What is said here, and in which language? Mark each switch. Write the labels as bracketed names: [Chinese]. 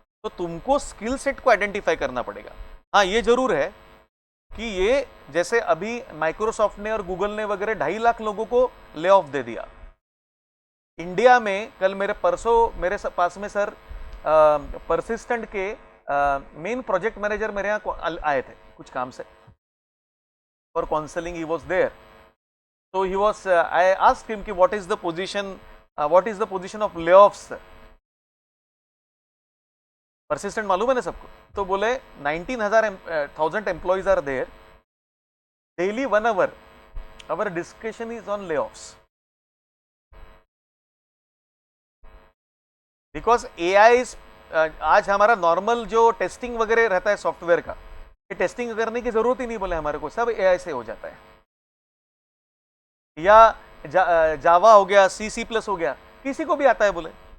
[Hindi] तो तुमको skill set को आइडेंटिफाई करना पड़ेगा। हाँ, ये जरूर है कि ये जैसे अभी माइक्रोसॉफ्ट ने और गूगल ने वगैरह 2.5 लाख लोगों को ले ऑफ दे दिया। इंडिया में कल मेरे पास में सर परसिस्टेंट के मेन प्रोजेक्ट मैनेजर मेरे यहाँ आए थे कुछ काम से, [English] For counselling he was there. So he was, I asked him कि what is the position of layoffs? [Hindi] Persistent मालूम है ना सबको? तो बोले [English] 19,000 employees are there. Daily 1 hour, our discussion is on layoffs. Because AI is, [Hindi] आज हमारा normal जो टेस्टिंग वगैरह रहता है सॉफ्टवेयर का, ये टेस्टिंग करने की जरूरत ही नहीं बोले हमारे को, सब AI से हो जाता है। या जावा हो गया, C++ हो गया, किसी को भी आता है बोले।